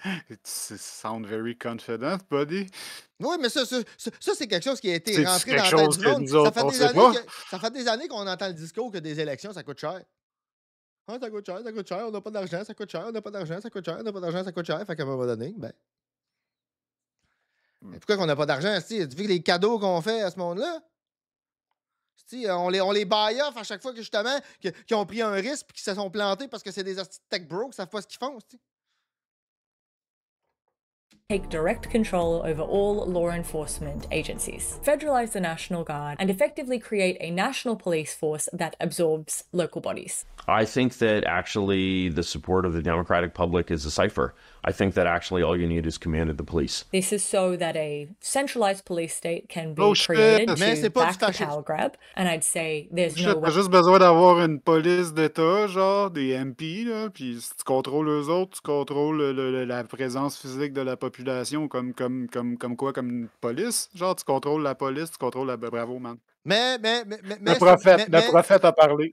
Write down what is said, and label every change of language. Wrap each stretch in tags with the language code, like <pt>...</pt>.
<en>It sound very confident, buddy.</en> <fr>Oui, mais ça c'est quelque chose qui a été rentré dans la tête du monde. Ça fait des années qu'on entend le discours que des élections, ça coûte cher. Ah, ça coûte cher, on n'a pas d'argent, ça coûte cher, on n'a pas d'argent, ça coûte cher, on n'a pas d'argent, ça coûte cher. Fait qu'à un moment donné, ben... Pourquoi qu'on n'a pas d'argent? Tu vois que les cadeaux qu'on fait à ce monde-là? On les buy off à chaque fois que justement qu'ils ont pris un risque et qu'ils se sont plantés parce que c'est des tech bros qui savent pas ce qu'ils font.</fr> <en>take direct control over all law enforcement agencies, federalize the National Guard, and effectively create a national police force that absorbs local bodies. I think that actually the support of the Democratic public is a cipher. I think that actually all you need is command of the police. This is so that a centralized police state can be created to back the power grab, and I'd say there's no way.</en> <fr>T'as juste besoin d'avoir une police d'État, genre des MP, là, puis si tu contrôles eux autres, tu contrôles la présence physique de la population comme quoi, comme une police. Genre, tu contrôles la police, tu contrôles la... Bravo, man. Le prophète a parlé.</fr>